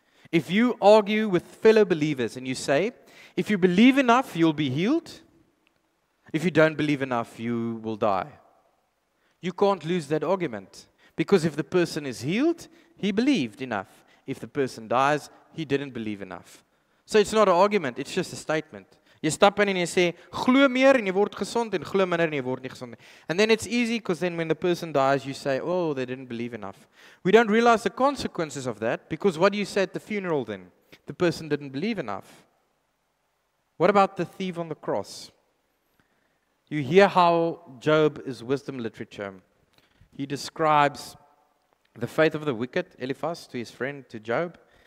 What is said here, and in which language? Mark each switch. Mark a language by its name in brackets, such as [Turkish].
[English] If you argue with fellow believers and you say, if you believe enough, you'll be healed. If you don't believe enough, you will die. You can't lose that argument. Because if the person is healed, he believed enough. If the person dies, he didn't believe enough. So it's not an argument, it's just a statement. [Afrikaans] Jy stap in en jy sê, glo meer en jy word gesond en glo minder en jy word nie gesond nie. [English] And then it's easy because then when the person dies, you say, oh, they didn't believe enough. We don't realize the consequences of that because what do you say at the funeral then? The person didn't believe enough. What about the thief on the cross? You hear how Job is wisdom literature. He describes the faith of the wicked, Eliphaz, to his friend, to Job.